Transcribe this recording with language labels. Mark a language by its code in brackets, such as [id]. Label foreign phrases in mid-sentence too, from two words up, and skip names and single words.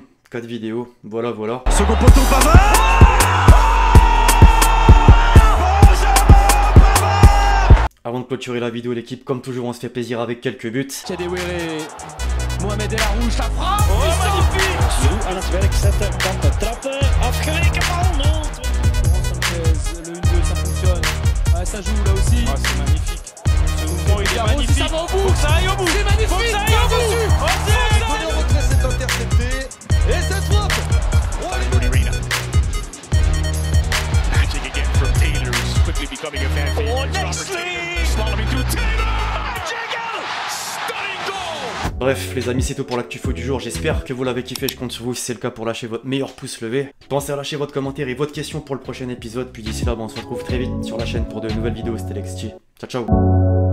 [fr] 4 vidéos, voilà. Second poteau, Pavard. Avant de clôturer la vidéo, l'équipe, comme toujours, on se fait plaisir avec quelques buts. Kedewere, Mohamed El Arouche, la frappe. Oh, magnifique. [nl] Aan het werk zetten, kan de trappen, afgeweken bal, [fr] non. Le 1-2, ça fonctionne. Ah, ça joue là aussi. Ah, c'est magnifique. Ce mouvement, il est magnifique. Ça va au bout. Faut que ça aille au bout. C'est magnifique. Faut que ça aille au bout. Donné en retrait, c'est intercepté. Et cette faute. Oh, [en] Magic again from Taylor, who's quickly becoming a fan favorite. Oh, nicely. Following to Taylor. Jagger. Stunning goal. [fr] Bref, les amis, c'est tout pour l'actu-faux du jour. J'espère que vous l'avez kiffé. Je compte sur vous, si c'est le cas, pour lâcher votre meilleur pouce levé. Pensez à lâcher votre commentaire et votre question pour le prochain épisode. Puis d'ici là, on se retrouve très vite sur la chaîne pour de nouvelles vidéos. C'était Lexti. Ciao, ciao.